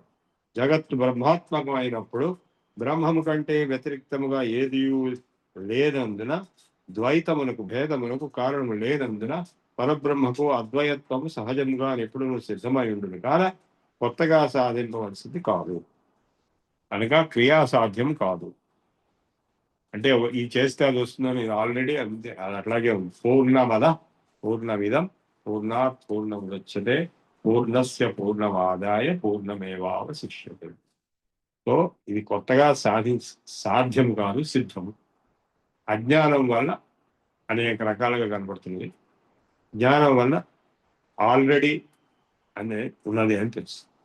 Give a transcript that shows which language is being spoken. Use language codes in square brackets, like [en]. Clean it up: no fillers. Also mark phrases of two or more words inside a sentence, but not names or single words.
[te] జగత్తు బ్రహ్మాత్మకమైనప్పుడు బ్రహ్మము కంటే వ్యతిరిక్తముగా ఏది లేనందున, ద్వైతమునకు భేదమునకు కారణము లేనందున పరబ్రహ్మకు అద్వయత్వము సహజంగా ఎప్పుడు సిద్ధమై ఉండును. కాన కొత్తగా సాధింపవలసింది కాదు, అనగా క్రియా సాధ్యం కాదు. అంటే ఈ చేస్తే అది వస్తుందని ఆల్రెడీ అంతే, అది అట్లాగే ఉంది. [sa] पूर्णमदः पूर्णमिदं पूर्णात् पूर्णमुदच्यते पूर्णस्य पूर्णमादाय पूर्णमेवावशिष्यते. [te] సో ఇది కొత్తగా సాధ్యం కాదు, సిద్ధము. అజ్ఞానం వల్ల అనేక రకాలుగా కనబడుతుంది. జ్ఞానం వల్ల ఆల్రెడీ అనే ఉన్నది అని తెలుసు.